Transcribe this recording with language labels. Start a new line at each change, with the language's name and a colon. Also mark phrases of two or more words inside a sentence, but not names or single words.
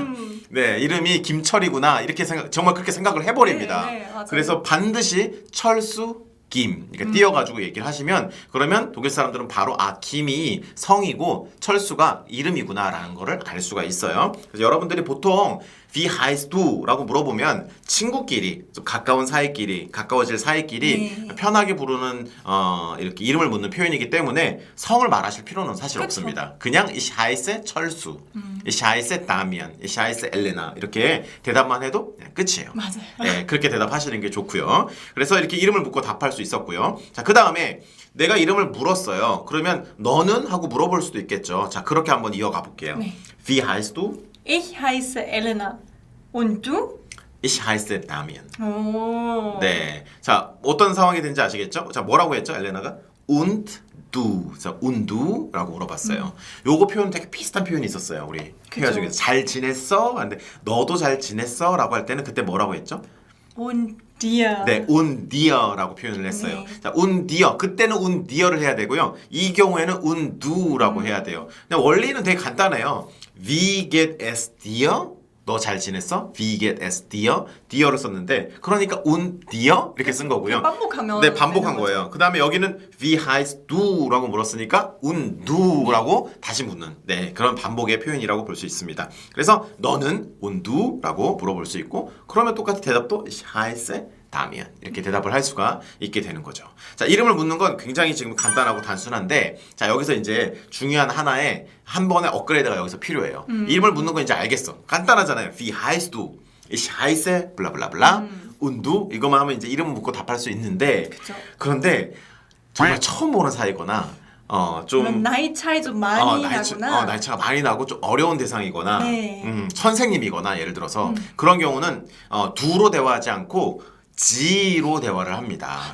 Korean: 네, 이름이 김철이구나. 이렇게 정말 그렇게 생각을 해버립니다. 네, 네, 맞아요. 그래서 반드시 철수 김 그러니까 띄어가지고 얘기를 하시면 그러면 독일 사람들은 바로 김이 성이고 철수가 이름이구나라는 거를 알 수가 있어요. 그래서 여러분들이 보통
German: Wie heißt du?
Korean: 라고 물어보면 친구끼리 좀 가까운 사이끼리 가까워질 사이끼리 네. 편하게 부르는 이렇게 이름을 묻는 표현이기 때문에 성을 말하실 필요는 사실 그쵸. 없습니다. 그냥
German: Ich heiße 철수, Ich heiße Damian, Ich heiße Elena
Korean: 이렇게 대답만 해도 그냥 끝이에요. 맞아요. 네, 그렇게 대답하시는 게 좋고요. 그래서 이렇게 이름을 묻고 답할 수 있었고요. 자, 그 다음에 내가 이름을 물었어요. 그러면 너는? 하고 물어볼 수도 있겠죠. 자, 그렇게 한번 이어가 볼게요. 네.
German: Wie heißt du? Ich heiße Elena. Und du? Ich heiße Damian.
Korean: 오. 네. 자, 어떤 상황이 된지 아시겠죠? 자, 뭐라고 했죠, 엘레나가?
German: Und du.
Korean: 자,
German: und du
Korean: 라고 물어봤어요. 요거 표현 되게 비슷한 표현이 있었어요. 우리 회화 중에서. 잘 지냈어? 근데 너도 잘 지냈어? 라고 할 때는 그때 뭐라고 했죠?
German: Und dir.
Korean: 네,
German: und dir
Korean: 라고 표현을 했어요. 네. 자,
German: und dir.
Korean: 그때는
German: und dir
Korean: 를 해야 되고요. 이 경우에는
German: und du
Korean: 라고 해야 돼요. 근데 원리는 되게 간단해요.
German: Wie geht es dir?
Korean: 너 잘 지냈어?
German: Wie geht es dir?
Korean: dir를 썼는데 그러니까
German: und dir
Korean: 이렇게 쓴 거고요. 반복하면 네, 반복한 되는 거죠. 거예요. 그 다음에 여기는
German: Wie heißt du
Korean: 라고 물었으니까
German: und du
Korean: 라고 다시 묻는 네, 그런 반복의 표현이라고 볼 수 있습니다. 그래서 너는
German: und du
Korean: 라고 물어볼 수 있고 그러면 똑같이 대답도
German: Ich heiße Damian
Korean: 이렇게 대답을 할 수가 있게 되는 거죠. 자, 이름을 묻는 건 굉장히 지금 간단하고 단순한데 자, 여기서 이제 중요한 하나의 한 번의 업그레이드가 여기서 필요해요. 이름을 묻는 건 이제 알겠어. 간단하잖아요.
German: Wie heißt du? Ich heiße
Korean: 블라블라블라
German: und du
Korean: 이것만 하면 이제 이름 묻고 답할 수 있는데 그쵸. 그런데 정말 처음 보는 사이거나 좀 그럼 나이 차이 좀 많이 나구나. 나이 차가 많이 나고 좀 어려운 대상이거나 네. 선생님이거나 예를 들어서 그런 경우는 두로 대화하지 않고 지로 대화를 합니다.